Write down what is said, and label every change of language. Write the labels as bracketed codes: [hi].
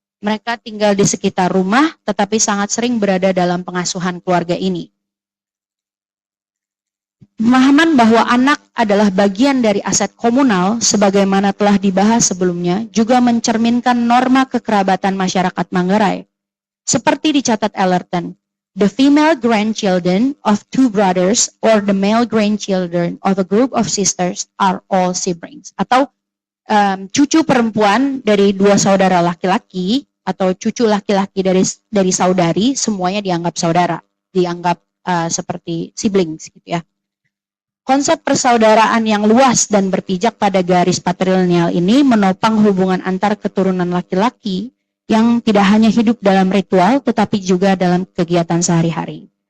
[id] Mereka tinggal di sekitar rumah, tetapi sangat sering berada dalam pengasuhan keluarga ini. Pemahaman bahwa anak adalah bagian dari aset komunal, sebagaimana telah dibahas sebelumnya, juga mencerminkan norma kekerabatan masyarakat Manggarai. [en] Seperti dicatat Ellerton, the female grandchildren of 2 brothers or the male grandchildren of a group of sisters are all siblings. [id] Atau cucu perempuan dari 2 saudara laki-laki atau cucu laki-laki dari saudari, semuanya dianggap saudara, dianggap seperti siblings gitu ya. Konsep persaudaraan yang luas dan berpijak pada garis patrilineal ini menopang hubungan antar keturunan laki-laki yang tidak hanya hidup dalam ritual tetapi juga dalam kegiatan sehari-hari.